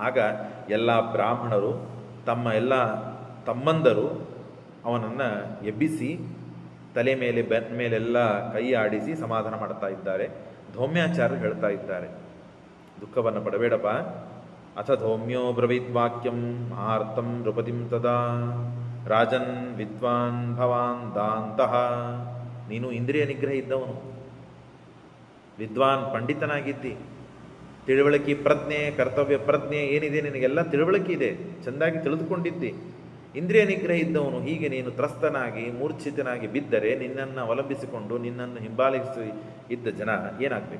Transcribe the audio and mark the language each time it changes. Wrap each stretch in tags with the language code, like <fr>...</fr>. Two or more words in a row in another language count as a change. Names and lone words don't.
<kn>ಆಗ ಎಲ್ಲ ಬ್ರಾಹ್ಮಣರು ತಮ್ಮ ಎಲ್ಲ ತಮ್ಮಂದರು ಅವನನ್ನು ಎಬ್ಬಿಸಿ ತಲೆ ಮೇಲೆ ಬೆನ್ನ ಮೇಲೆಲ್ಲ ಕೈ ಆಡಿಸಿ ಸಮಾಧಾನ ಮಾಡ್ತಾ ಇದ್ದಾರೆ. ಧೌಮ್ಯಾಚಾರ್ಯರು ಹೇಳ್ತಾ ಇದ್ದಾರೆ, ದುಃಖವನ್ನು ಪಡಬೇಡಪ್ಪ.</kn> <sa>ಅಥ ಧೌಮ್ಯೋ ಬ್ರವೀದ್ವಾಕ್ಯಂ ಮಹಾರ್ಥಂ ನೃಪತಿಂ ತದಾ ರಾಜನ್ ವಿದ್ವಾನ್ ಭವಾನ್ ದಾಂತಃ.</sa> <kn>ನೀನು ಇಂದ್ರಿಯ ನಿಗ್ರಹ ಇದ್ದವನು, ವಿದ್ವಾನ್ ಪಂಡಿತನಾಗಿದ್ದಿ, ತಿಳುವಳಿಕೆ ಪ್ರಜ್ಞೆ ಕರ್ತವ್ಯ ಪ್ರಜ್ಞೆ ಏನಿದೆ ನಿನಗೆಲ್ಲ ತಿಳುವಳಿಕೆ ಇದೆ, ಚೆಂದಾಗಿ ತಿಳಿದುಕೊಂಡಿದ್ದಿ, ಇಂದ್ರಿಯ ನಿಗ್ರಹ ಇದ್ದವನು. ಹೀಗೆ ನೀನು ತ್ರಸ್ತನಾಗಿ ಮೂರ್ಛಿತನಾಗಿ ಬಿದ್ದರೆ ನಿನ್ನನ್ನು ಅವಲಂಬಿಸಿಕೊಂಡು ನಿನ್ನನ್ನು ಹಿಂಬಾಲಿಸಿ ಇದ್ದ ಜನ ಏನಾಗಬೇಕು?</kn>